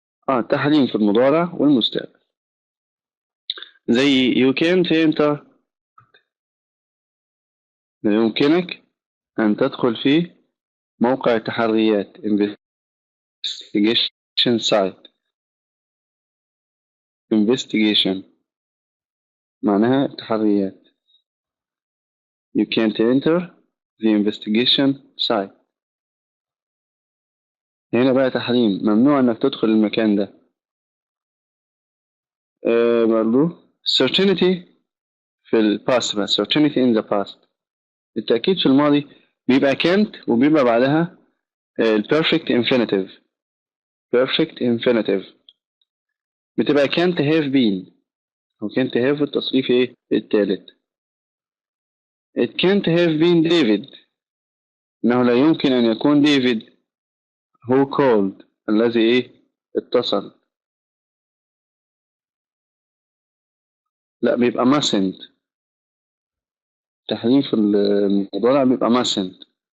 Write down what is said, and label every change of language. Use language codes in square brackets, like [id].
[ar] التحريم في المضارع والمستقبل. زي [en] you can't enter، [ar] لا يمكنك أن تدخل في موقع التحريات investigation site. investigation معناها التحريات. [en] you can't enter the investigation site. [ar] هنا بقى تحريم، ممنوع انك تدخل المكان ده. برضو certainty في الباست بقى، [en] certainty in the past، [ar] التأكيد في الماضي بيبقى can't وبيبقى بعدها perfect infinitive. [en] perfect infinitive بتبقى can't have been، أو can't have [ar] التصريف إيه التالت. [en] it can't have been David، [ar] إنه لا يمكن أن يكون ديفيد [en] who called، [ar] الذي إيه اتصل. لا، بيبقى mustn't. تحريف المضارع بيبقى mustn't.